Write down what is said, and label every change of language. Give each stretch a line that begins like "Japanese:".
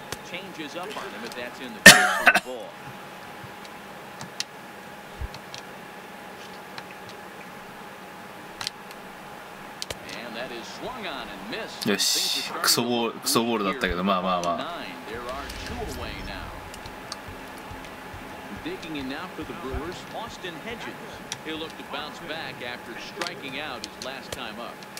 English: changes up on him if that's in the field for the ball. And that is swung on and missed.
Japanese: よし、クソボールだったけど、まあまあまあ。
English: There are two away now. Digging in now for the Brewers, Austin Hedges. He'll look to bounce back after striking out his last time up.